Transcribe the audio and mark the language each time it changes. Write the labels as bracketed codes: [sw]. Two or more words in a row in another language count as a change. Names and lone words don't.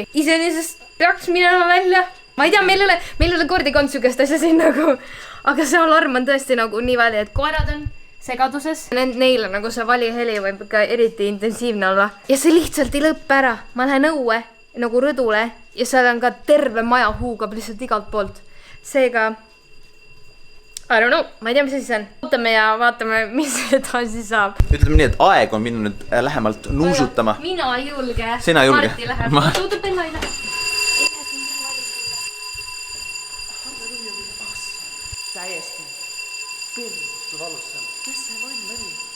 [et] Iseenesest peaks minema välja. Ma ei tea, meil ei ole kordi kontsukest asja siin nagu, aga see alarm on tõesti nagu nii vali, et koerad on segaduses. Neile nagu see vali heli võib ka eriti intensiivne olla. Ja see lihtsalt ei lõppe ära. Ma lähen õue nagu rõdule ja seal on ka terve maja huugab lihtsalt igalt poolt. [en] Seega I don't know, [et] ma ei tea, mis asi see on. Ootame ja vaatame, mis edasi saab. Ütleme nii, et aeg on minnud nüüd lähemalt nuusutama. Mina ei julge. Sina ei julge. Marti läheb. Oota, Bella ei lähe. Täiesti. Kui valus see on. Kes see loll oli?